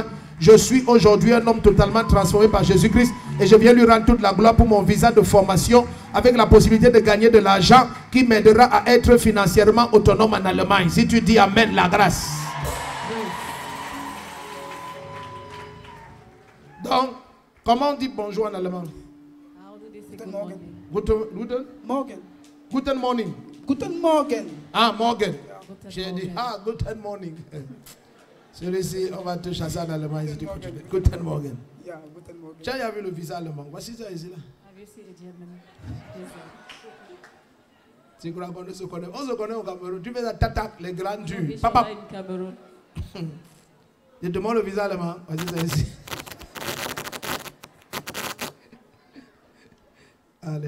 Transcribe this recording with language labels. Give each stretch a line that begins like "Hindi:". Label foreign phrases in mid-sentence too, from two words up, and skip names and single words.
French: Je suis aujourd'hui un homme totalement transformé par Jésus-Christ et je viens lui rendre toute la gloire pour mon visa de formation avec la possibilité de gagner de l'argent qui m'aidera à être financièrement autonome en Allemagne. Si tu dis Amen, la grâce. Donc, comment on dit bonjour en allemand?
German: Guten Morgen. Guten morning. Guten Morgen. Ah, morgen.
French: J'ai dit, ah,
German: guten morning.
French: Celui-ci, on va te chasser en allemand.
German: Guten morgen.
French: Tu as vu le visa allemand? Voici ça ici là. Tu crois qu'on se connaît? On se connaît au Cameroun. Tu fais la tata, les grands durs. Papa. Je te demande le visa allemand. Voici ça ici. Allez.